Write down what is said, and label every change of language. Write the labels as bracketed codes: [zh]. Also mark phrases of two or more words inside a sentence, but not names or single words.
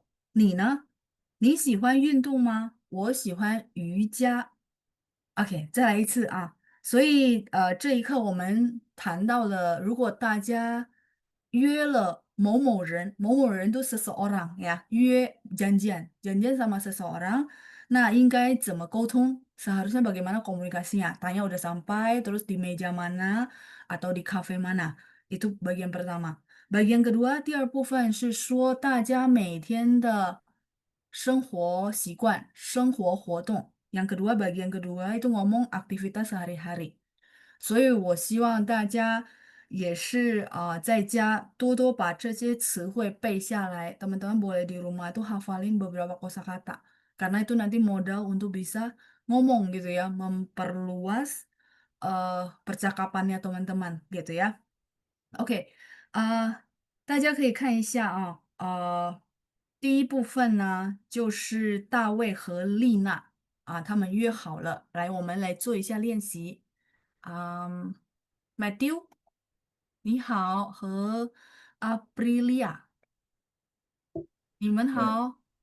[zh] 你呢？你喜欢运动吗？我喜欢瑜伽。OK，再来一次啊。所以这一刻我们谈到了，如果大家约了某某人，某某人都 seseorang 呀，约 [id] janjian sama seseorang， [zh] 那应该怎么沟通 ？ [id] Seharusnya bagaimana komunikasinya? Tanya udah sampai, terus di meja mana atau di cafe mana? Itu bagian pertama. Bagian kedua， [zh] 第二部分是说大家每天的生活习惯、生活活动。 [id] Yang kedua, bagian kedua itu ngomong aktivitas sehari-hari。 [zh] 所以我希望大家也是在家多多把这些词汇背下来。 [id] Teman-teman boleh di rumah tuh hafalin beberapa kosakata. Karena itu nanti modal untuk bisa ngomong gitu ya, memperluas percakapannya teman-teman gitu ya. [zh] OK，大家可以看一下啊，第一部分呢就是大卫和丽娜他们约好了，来，我们来做一下练习。Matthew，你好，和Aprilia，你们好。